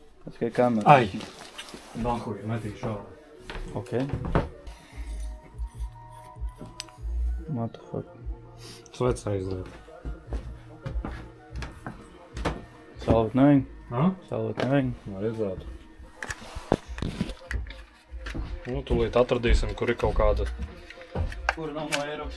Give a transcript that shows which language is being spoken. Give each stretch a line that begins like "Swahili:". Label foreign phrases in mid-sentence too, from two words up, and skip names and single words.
Latvian: Tikai kamera. Ai! Nahuj, metīšu šādi.
English: Ok. What the fuck?
Latvian: Svec aiziet. Salvēt nevajag? Salvēt nevajag? Vajadzētu. Nu, tūlīt atradīsim, kur ir kaut kāda... Kur nav no Eiropas?